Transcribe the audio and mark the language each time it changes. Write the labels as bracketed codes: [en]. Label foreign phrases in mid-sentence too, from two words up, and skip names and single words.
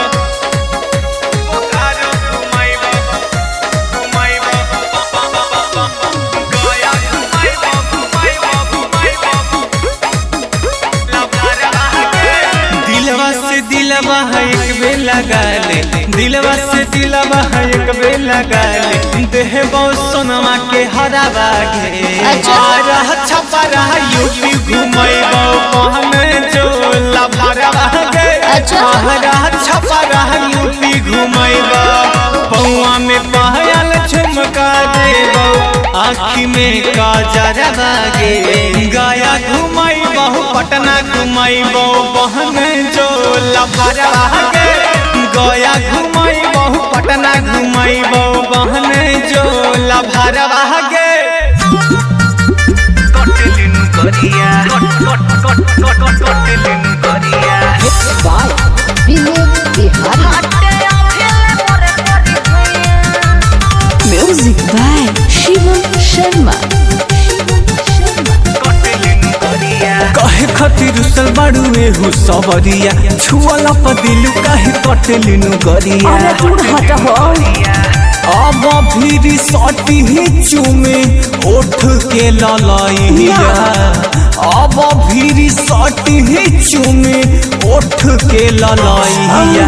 [bho] दिलवा एक बेर लगा ले दिलवा से दिलवा एक बेर लगा ले देह बहुत सोनमा के हरावा गे आरा छपरा यूपी घुमाइबो कहने जो लभरवा गे आरा छपरा यूपी घुमाइबो पौआ में पायल झुमका देबो आँखी में काजरवा गे गया घुमाइबो पटना घुमाइबो बहन जो लफरवा गे गया घुमाइबो पटना घुमाइबो बहन जो लफरवा गे कटलिनु करिया कटलिनु करिया [en] by Vivek Bihari music by Shivam Sharma [bho] काहे खातिर उसल बाड़ू एहू सबरिया छुअला प दिल काहे कटलिनु गरिया अब फिर सटी ही चुमे ओठ के ललैया अब फिर सटी ही चुमे ओठ के ललैया